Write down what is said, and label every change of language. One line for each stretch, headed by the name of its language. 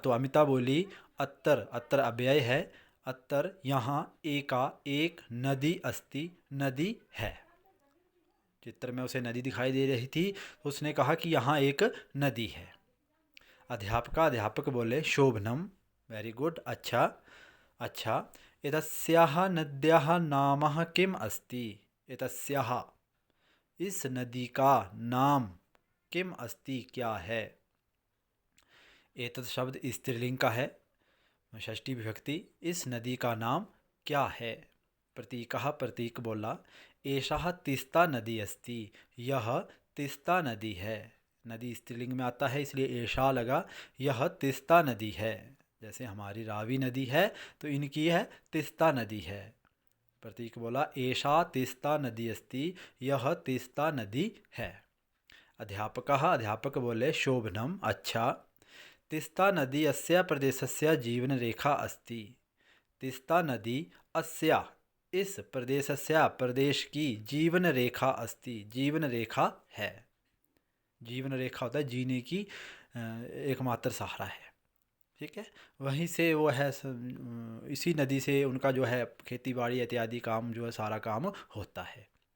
Hindi: तो अमिता बोली, अत्र अव्यय है, अत्र यहाँ एका एक
Sanskrit: नदी अस्ति,
Hindi: नदी है। चित्र में उसे नदी दिखाई दे रही थी, तो उसने कहा कि यहाँ एक नदी है। अध्यापक बोले, शोभनम,
English: very good,
Hindi: अच्छा।
Sanskrit: एतस्याः नद्याः नामः किम अस्ति?
Hindi: एतस्याः, इस नदी का नाम,
Sanskrit: किम अस्ति
Hindi: क्या है? एतत् शब्द स्त्रीलिंग का है, षष्ठी विभक्ति। इस नदी का नाम क्या है? प्रतीक बोला,
Sanskrit: एषः तीस्ता नदी अस्ति,
Hindi: यह तीस्ता नदी है। नदी स्त्रीलिंग में आता है, इसलिए एषा लगा, यह तीस्ता नदी है। जैसे हमारी रावी नदी है, तो इनकी है तीस्ता नदी है। प्रतीक बोला,
Sanskrit: एषा तीस्ता नदी अस्ति,
Hindi: यह तीस्ता नदी है। अध्यापक बोले, शोभनम, अच्छा।
Sanskrit: तीस्ता नदी अस्य प्रदेशस्य जीवनरेखा अस्ति। तीस्ता नदी अस्य,
Hindi: इस प्रदेशस्य, प्रदेश की, जीवन रेखा अस्ति, जीवन रेखा है। जीवन रेखा होता है जीने की एकमात्र सहारा है। ठीक है, वहीं से वो है, इसी नदी से उनका जो है खेती बाड़ी इत्यादि काम जो है सारा काम होता है।